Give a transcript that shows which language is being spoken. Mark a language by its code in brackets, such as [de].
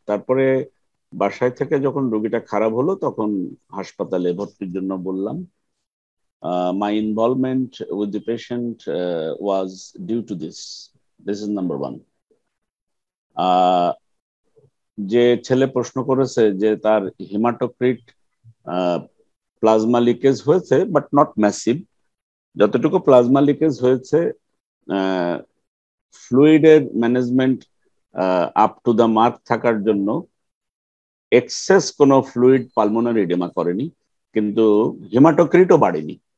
[bn] তারপরে বাসায় থেকে যখন রোগীটা খারাপ হলো তখন হাসপাতালে ভর্তির জন্য বললাম। [en] My involvement with the patient was due to this. This is number one. [bn] যে ছেলে প্রশ্ন করেছে যে তার হিমাটোক্রিট প্লাজমা লিকেজ হয়েছে [en] but not massive, [bn] যতটুকু প্লাজমা লিকেজ হয়েছে ফ্লুইডের management [en] up to the mark [bn] থাকার জন্য এক্সেস কোনো ফ্লুইড পালমোনারি এডেমা করেনি, কিন্তু হিমাটোক্রিটও বাড়েনি।